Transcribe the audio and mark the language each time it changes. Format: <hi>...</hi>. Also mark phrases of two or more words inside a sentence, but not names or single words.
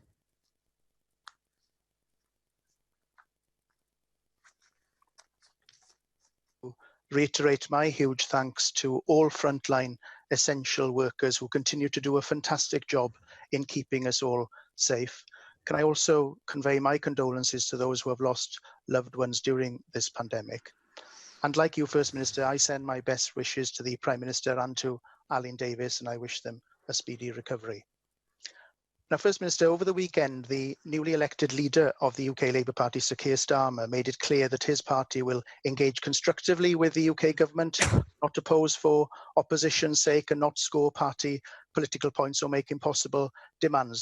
<en>Reiterate my huge thanks to all frontline essential workers who continue to do a fantastic job in keeping us all safe. Can I also convey my condolences to those who have lost loved ones during this pandemic? And like you, First Minister, I send my best wishes to the Prime Minister and to ar-lein Davies, and I wish them a speedy recovery. Now, First Minister, over the weekend, the newly elected leader of the UK Labour Party, Sir Keir Starmer, made it clear that his party will engage constructively with the UK government, not oppose for opposition's sake and not score party political points or make impossible demands.</en>